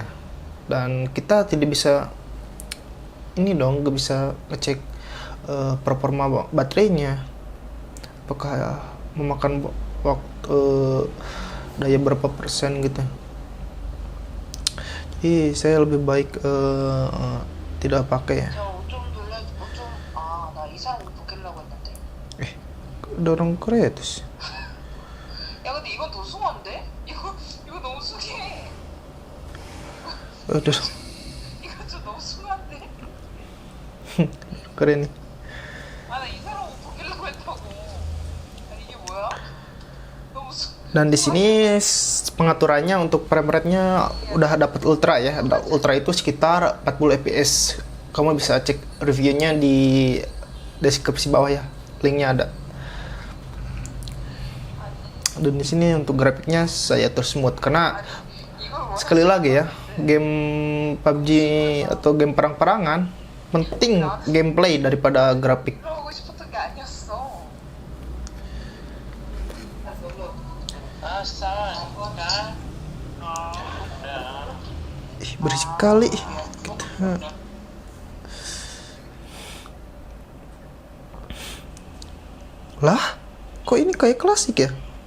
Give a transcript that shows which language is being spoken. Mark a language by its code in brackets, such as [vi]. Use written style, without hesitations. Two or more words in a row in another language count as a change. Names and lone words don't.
[id] Dan kita tidak bisa gak bisa ngecek performa baterainya apakah memakan waktu daya berapa persen gitu. Jadi saya lebih baik tidak pakai ya. Dorong Kratos. [ko] 야 근데 이건 더 숭한데? 이거 너무 숭해. [id] Aduh, [ko] 이거 좀 너무 숭한데? [id] keren nih. [ko] 아 나 이 사람 옷 벗기려고 했다고. 아니 이게 뭐야? 너무 숭. [id] Dan di sini pengaturannya untuk [en] frame rate- [id] nya udah dapat ultra ya. Ultra itu sekitar 40 fps. Kamu bisa cek reviewnya di deskripsi bawah ya. Linknya ada. Dan di sini untuk grafiknya saya atur smooth karena sekali lagi ya, game PUBG atau game perang-perangan penting gameplay daripada grafik. [ko] 그러고 싶었던 게 아니었어. [id] Ih, berisik kali. Kita... Lah, kok ini kayak klasik ya?